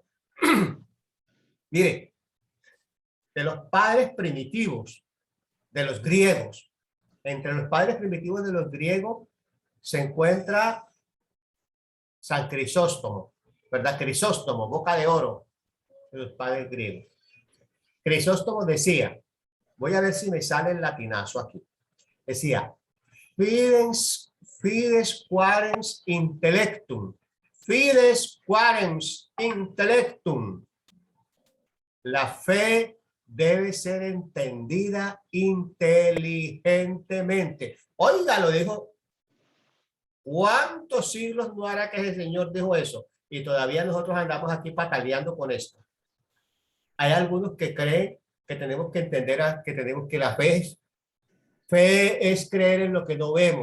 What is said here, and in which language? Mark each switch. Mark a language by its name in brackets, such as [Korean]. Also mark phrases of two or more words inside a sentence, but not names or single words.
[Spanish] Mire, de los padres primitivos, de los griegos, entre los padres primitivos de los griegos se encuentra San Crisóstomo, ¿verdad? Crisóstomo, boca de oro de los padres griegos. Crisóstomo decía, voy a ver si me sale el latinazo aquí, decía, [Latin] fides quarens intellectum, fides quarens intellectum. [Spanish] La fe debe ser entendida inteligentemente. Oiga, lo dijo. ¿Cuántos siglos no hará que el Señor dijo eso? Y todavía nosotros andamos aquí pataleando con esto. Hay algunos que creen que tenemos que entender que la fe es creer en lo que no vemos.